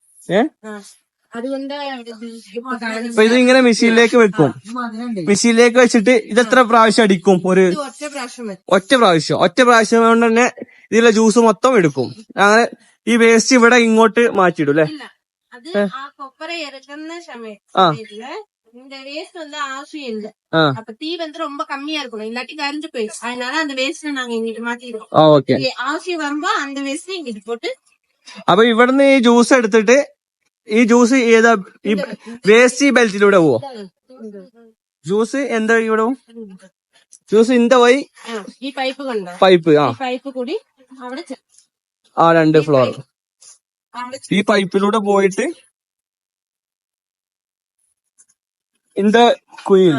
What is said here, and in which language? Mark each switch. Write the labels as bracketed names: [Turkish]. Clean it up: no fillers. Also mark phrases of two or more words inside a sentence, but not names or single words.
[Malayalam] അപ്പൊ ഇത് ഇങ്ങനെ മെഷീനിലേക്ക് വെക്കും. മെഷീനിലേക്ക് വെച്ചിട്ട് ഇതെത്ര പ്രാവശ്യം അടിക്കും? ഒറ്റ പ്രാവശ്യം കൊണ്ട് തന്നെ ഇതിലെ ജ്യൂസ് മൊത്തം എടുക്കും. അങ്ങനെ ഈ വേസ്റ്റ് ഇവിടെ ഇങ്ങോട്ട് മാറ്റിയിടും അല്ലെ? [Tamil] இந்த வேஸ்ட் வந்து அவசியம் இல்ல. அப்ப தீ வந்து ரொம்ப கம்மியா இருக்கணும், இல்லாட்டி கரைஞ்சு போயிடும். அதனால அந்த வேஸ்ட் நாங்க இங்கிட்டு மாத்திடுவோம். அவசியம் வரும்போ அந்த வேஸ்ட் இங்கிட்டு போட்டு. [Malayalam] അപ്പൊ ഇവിടുന്ന് ഈ ജ്യൂസ് എടുത്തിട്ട് ഈ ജ്യൂസ് ഏതാ ഈ വേസ്റ്റ് ഈ ബെൽറ്റിലൂടെ പോവോ? ജ്യൂസ് എന്താ ഇവിടെ ജ്യൂസ് ഇന്ത പോയി ഈ പൈപ്പ് കണ്ടോ? പൈപ്പ് പൈപ്പ് കൂടി അവിടെ 2 ഫ്ലോർ ഈ പൈപ്പിലൂടെ പോയിട്ട് കുയിൽ.